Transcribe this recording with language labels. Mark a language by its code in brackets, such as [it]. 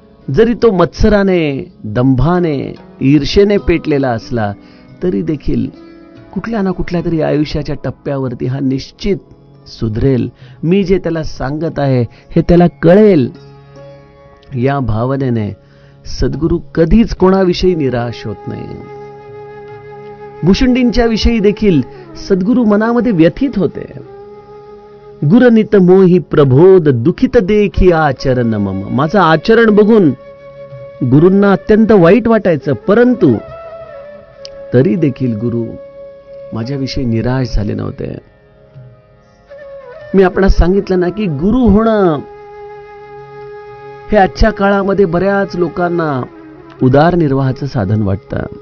[mr] जरी तो मत्सराने, दंभाने, ईर्षेने पेटलेला असला तरी देखील कुठल्या ना कुठल्या तरी आयुष्याच्या टप्प्यावरती हा निश्चित सुधरेल. मी जे त्याला सांगत आहे हे त्याला कळेल. या भावनेने सद्गुरू कधीच कोणाविषयी निराश होत नाही. भुशुंडींच्या विषयी देखील सद्गुरू मनामध्ये व्यथित होते. [awa] गुरनित मोही प्रबोध दुखित देखी आचरण मम. [mr] माझं आचरण बघून गुरूंना अत्यंत वाईट वाटायचं, परंतु तरी देखील गुरु माझ्याविषयी निराश झाले नव्हते. मी आपणास सांगितलं ना की गुरु होणं हे आजच्या काळामध्ये बऱ्याच लोकांना उदरनिर्वाहाचं साधन वाटतं.